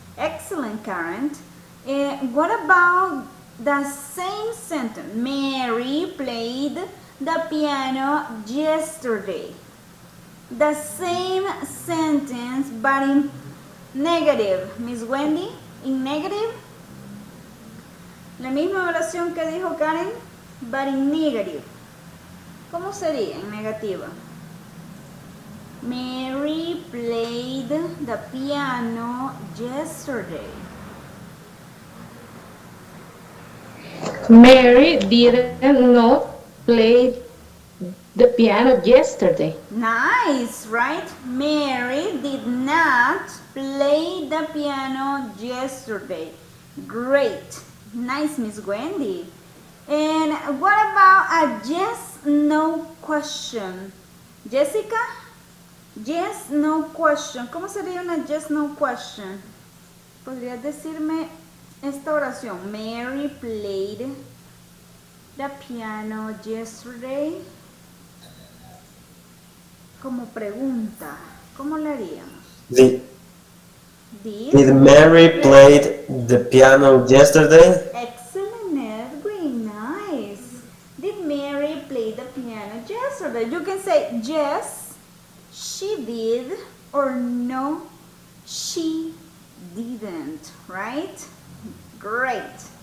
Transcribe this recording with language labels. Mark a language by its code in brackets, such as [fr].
[en] Excellent, Karen. What about the same sentence? Mary played the piano yesterday. The same sentence but in negative. Miss Wendy, in negative. [es] La misma oración que dijo Karen, [en] but in negative. [es] ¿Cómo sería en negativa? [en] Mary played the piano yesterday. Mary didn't not play the piano yesterday. Nice, right? Mary did not play the piano yesterday. Great. Nice, Miss Wendy. And what about a yes-no question? Jessica? Yes-no question. [es] ¿Cómo sería una yes-no question? ¿Podrías decirme esta oración? [en] Mary played the piano yesterday. [es] Como pregunta, ¿cómo le haríamos? [en] Did Mary played the piano yesterday? Excellent, Edwin. Nice. Did Mary play the piano yesterday? You can say yes, she did, or no, she didn't, right? Great.